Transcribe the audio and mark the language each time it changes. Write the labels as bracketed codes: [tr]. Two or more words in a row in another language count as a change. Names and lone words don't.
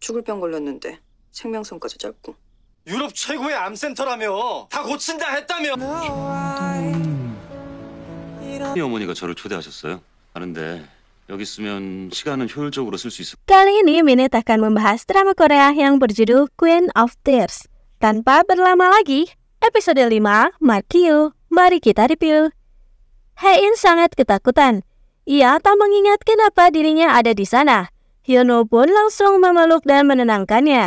[ko] 죽을 병 걸렸는데 생명선까지 짧고. 유럽 최고의 암센터라며. 다 고친다 했다며. 이 어머니가 저를 초대하셨어요. 하는데 여기 있으면 시간은 효율적으로 쓸 수 있을. [id] Kali ini Minute akan membahas drama Korea yang berjudul Queen of Tears. Tanpa berlama lagi, episode 5, Mark Hyo. Mari kita review. Hae-in sangat ketakutan. Ia tak mengingat kenapa dirinya ada di sana. Hyun-woo pun langsung memeluk dan menenangkannya.